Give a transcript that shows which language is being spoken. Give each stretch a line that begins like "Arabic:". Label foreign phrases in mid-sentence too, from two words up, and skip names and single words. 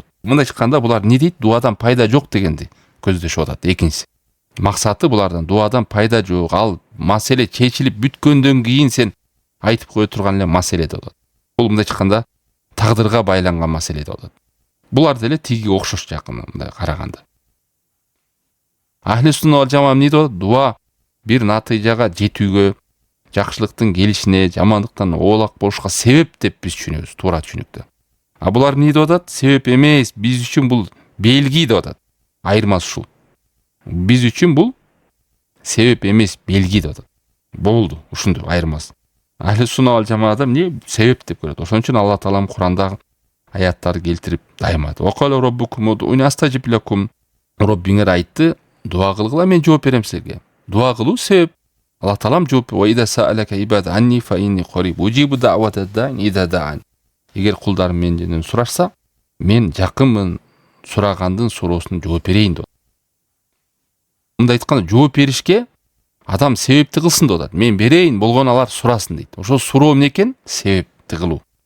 Kyrgyz: Мындай чыкканда булар не дейт? Дуадан пайда жок дегенди көздөшүп атат. Экинчиси. Максаты булардан дуадан пайда жок. Ал маселе чечилип бүткөндөн кийин сен айтып кое турган эле маселе деп атат. Бул мындай чыкканда тагдырга байланган маселе деп атат. Булар деле тиги окшош жакын мындай караганда.
Arabic: أهل السنة والجماعة
Kyrgyz: эмне дейт? Дуа бир натыйжага жетүүгө, жакшылыктын келишине, жамандыктан оолак болушка себеп деп биз түшүнөбүз, туура түшүнүктө. А булар эмне деп атат? Себеп эмес, биз үчүн бул белги деп атат. Айырмасы ушул. Биз үчүн бул себеп эмес, белги деп атат. Болду, ушундой айырмасы.
Arabic: أهل السنة والجماعة
Kyrgyz: эмне себеп деп көрөт. Ошон үчүн Аллах Таалам Курандагы аяттарды келтирип дайымады.
Arabic: وقال ربكم ادعوني أستجب لكم.
Kyrgyz: Роббиңер айтты, дуа кылгыла, мен жооп берем силерге. Дуа кылуу себеп. Аллах Таалам жооп берди.
Arabic: إذا سألك عبادي عني فإني قريب أجيب دعوة الداع إذا دعان.
Kyrgyz: Эгер кулдарым менден сурашса, мен жакынмын, сурагандын суроосуна жооп берейин деп. Мындай айтканда жооп беришке адам себепти кылсын деп атат. Мен берейин, болгону алар сурасын дейт. Ошо суроо эмне экен? Себепти кылуу.